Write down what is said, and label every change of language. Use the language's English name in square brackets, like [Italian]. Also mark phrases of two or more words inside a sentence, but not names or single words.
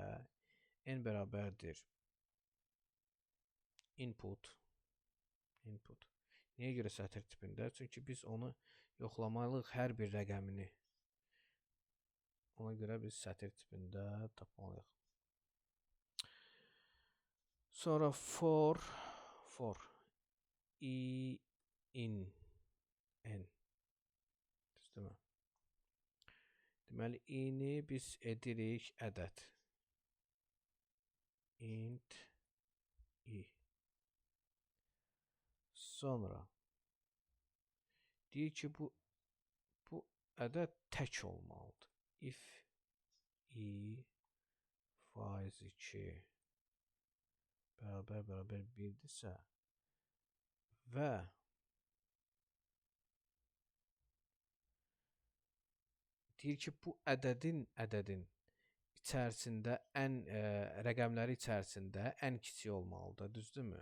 [Azerbaijani] N bərabərdir input. Niyə görə sətir tipində? Çünki biz onu yoxlamalıyıq hər bir rəqəmini. Ona görə biz sətir tipində tapmalıyıq. Sonra [English] for in [Azerbaijani] n. Düzdürmü? Deməli, i-ni biz edirik ədəd. [English] Int i. [Azerbaijani] Sonra deyir ki, bu ədəd tək olmalıdır. If i faiz 2 bərabər 1-dirsə və deyir ki, bu ədədin içərisində rəqəmləri içərisində ən kiçik olmalıdır, düzdürmü?